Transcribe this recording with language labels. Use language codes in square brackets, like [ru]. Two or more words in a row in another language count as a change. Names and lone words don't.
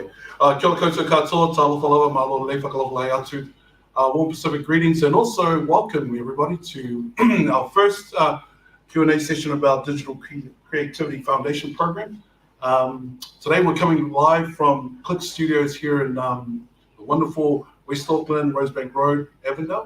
[mi] Kia ora koutou katoa, [sm] talofa lava, malo le whakalofa lai atu. [en] Warm Pacific greetings and also welcome everybody to our first Q&A session about Digital Creativity Foundation Program. Today we're coming live from Click Studios here in the wonderful West Auckland, Rosebank Road, Avenger.